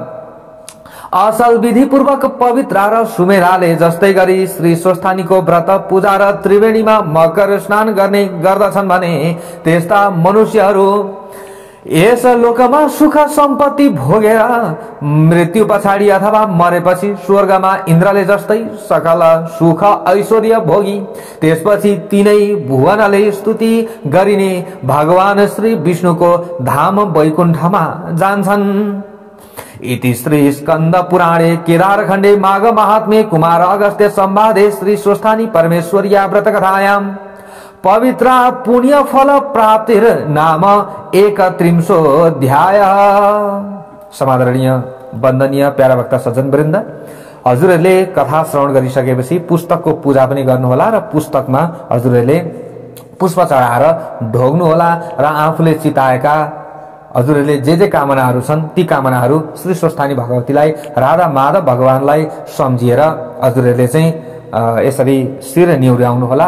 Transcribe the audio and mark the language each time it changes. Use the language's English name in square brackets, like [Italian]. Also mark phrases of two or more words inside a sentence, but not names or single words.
[Nepali] असल विधि पूर्वक पवित्र र सुमेधाले जस्तै गरी श्री स्वस्थानीको व्रत पूजा र त्रिवेणीमा मकर स्नान गर्ने गर्दछन् भने त्यस्ता मनुष्यहरू यस लोकमा सुख सम्पत्ति भोगेर मृत्यु पछाडि अथवा मरेपछि स्वर्गमा इन्द्रले जस्तै सकल सुख ऐश्वर्य भोगी त्यसपछि तीनै भुवनले स्तुति गरिने भगवान श्री विष्णुको धाम वैकुण्ठमा जान्छन्। [Sanskrit] इति श्री स्कंद पुराणे केदारखण्डे माघ महात्म्ये कुमार अगस्त्य संवादे श्री स्वस्थानी परमेश्वर्या व्रत कथायां पवित्र पुण्य फल प्राप्तिर नाम [Nepali] 31 समादरणीय वंदनीय प्यारा भक्त सज्जन वृन्द, हजुरहरूले कथा श्रवण गरिसकेपछि पुस्तकको पूजा पनि गर्नुहोला र पुस्तकमा हजुरहरूले पुष्प चढाएर ढोग्नुहोला र आफूले चिताएका हजुरहरूले जे कामनाहरू छन् ती कामनाहरू श्री स्वस्थानी भगवतीलाई राधा माधव भगवानलाई सम्झिएर हजुरहरूले चाहिँ यसरी शिर निहुर्याउनुहोला।